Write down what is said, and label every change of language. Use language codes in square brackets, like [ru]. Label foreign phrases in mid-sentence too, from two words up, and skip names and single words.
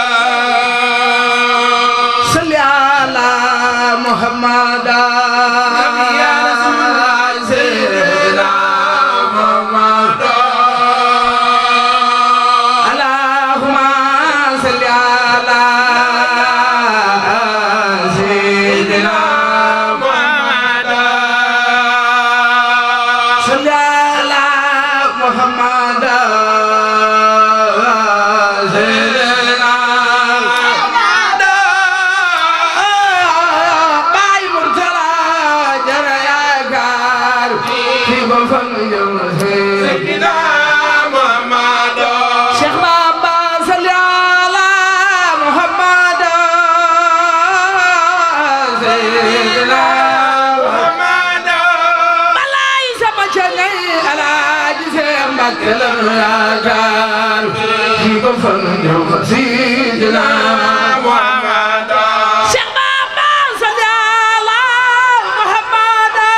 [ar] صل على محمد يا رسول الله سيدنا محمد اللهم صل على سيدنا محمد صل على محمد سيدنا محمد [wo] bay murtala jara yaakaar fi ba fan jëm [ar] سيدنا محمد Cheikh Baba صل على محمد سيدنا محمد [wo] balay sama cangay Alaaji Seex Mbàkke la yaakaar fi ba fan jëm [ar] سيدنا محمد [wo] Cheikh Baba [ar] صل على محمد